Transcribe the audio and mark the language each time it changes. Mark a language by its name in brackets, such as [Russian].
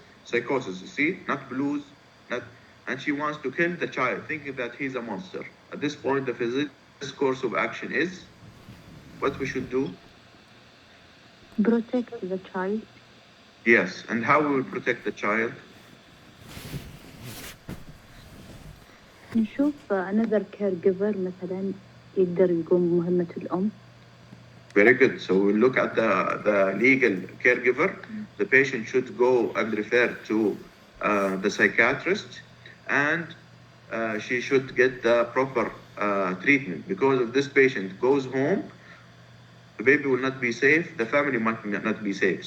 [English] You see, not blues, not, and she wants to kill the child, thinking that he's a monster. At this point, the physician's course of action is what we should do. Protect the child. Yes, and how we will protect the child? [Arabic] نشوف [English] another caregiver [Arabic] مثلا يقدر يقوم مهمة الأم. [English] Very good. So we look at the legal caregiver. The patient should go and refer to the psychiatrist, and she should get the proper treatment. Because if this patient goes home, the baby will not be safe, the family might not be safe.